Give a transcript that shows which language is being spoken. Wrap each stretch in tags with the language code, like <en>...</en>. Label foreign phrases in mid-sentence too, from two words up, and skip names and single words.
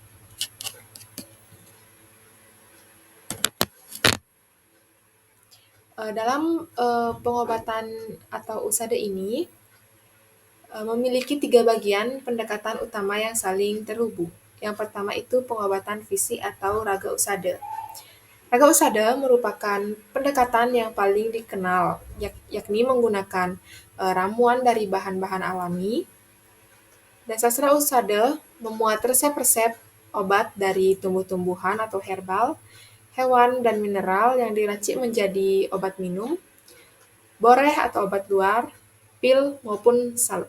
<id>Dalam pengobatan atau usada ini memiliki 3 bagian pendekatan utama yang saling terhubung. Yang pertama itu pengobatan fisik atau raga usada. Raga usada merupakan pendekatan yang paling dikenal, yakni menggunakan ramuan dari bahan-bahan alami. Dan sastra usada memuat resep-resep obat dari tumbuh-tumbuhan atau herbal, hewan, dan mineral yang diracik menjadi obat minum, boreh atau obat luar, pil, maupun salep.</id>